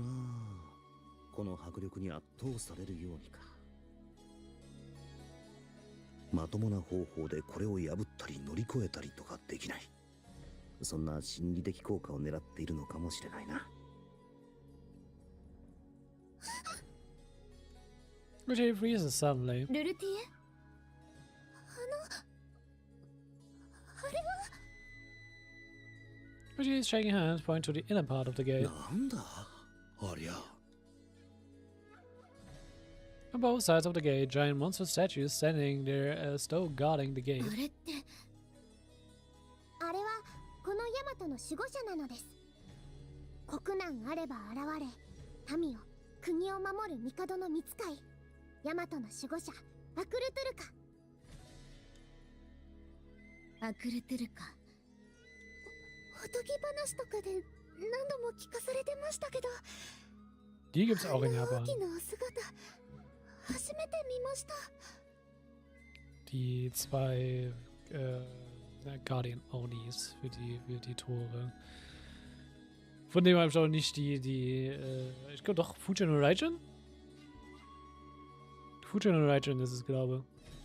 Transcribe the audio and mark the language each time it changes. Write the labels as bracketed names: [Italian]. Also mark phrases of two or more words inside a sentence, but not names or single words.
[Japanese] この迫力に圧倒されるようにか。まともな方法でこれを破ったり乗り越えたりとかできない。そんな心理的効果を狙っているのかもしれないな。 [English] Uchi freezes suddenly. [Japanese] ルルティエ、あれは [English] Uchi's shaking hands point to the inner part of the gate. [Japanese] なんだありゃ。 [English] On both sides of the gate, giant monster statues standing there as though guarding the gate. [Japanese] あれって、あれはこのヤマトの守護者なのです。国難あれば現れ、民を国を守る帝の御使い、ヤマトの守護者アクルトゥルカ。アクルトゥルカ、おとぎ話とかで何度も聞かされてましたけど、 [German] Die gibt's auch in [Japanese] 大 [German] Japan. [Japanese] きなお姿初めて見ました。 [German] Die zwei Guardian Onis für die Tore. Von dem habe ich auch nicht ich glaube doch Fujin und Raijin? Fujin und Raijin ist es, glaube ich.